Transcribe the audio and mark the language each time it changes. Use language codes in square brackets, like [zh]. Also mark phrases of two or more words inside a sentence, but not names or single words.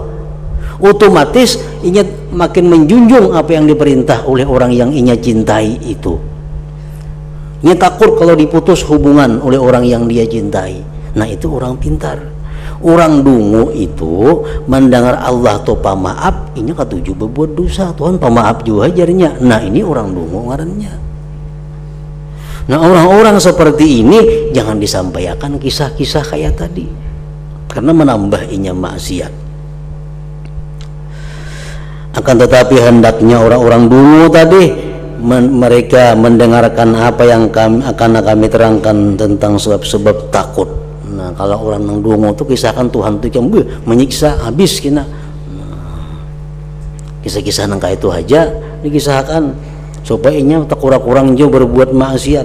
[id] Otomatis inya makin menjunjung apa yang diperintah oleh orang yang inya cintai itu. Inya takut kalau diputus hubungan oleh orang yang dia cintai. Nah, itu orang pintar. Orang dungu itu mendengar Allah to pamaaf, [bjn] inya katuju [id] berbuat dosa, Tuhan [bjn] pamaaf juga jarinya. [id] Nah, ini orang dungu ngarannya. Nah, orang-orang seperti ini jangan disampaikan kisah-kisah kayak tadi, karena menambah inya maksiat. Akan tetapi hendaknya orang-orang dulu tadi mereka mendengarkan apa yang kami terangkan tentang sebab-sebab takut. Nah, kalau orang yang dungu itu kisahkan Tuhan itu yang menyiksa habis kena. Kisah-kisah nangka itu aja dikisahkan supaya inya tak kurang-kurang jauh berbuat maksiat.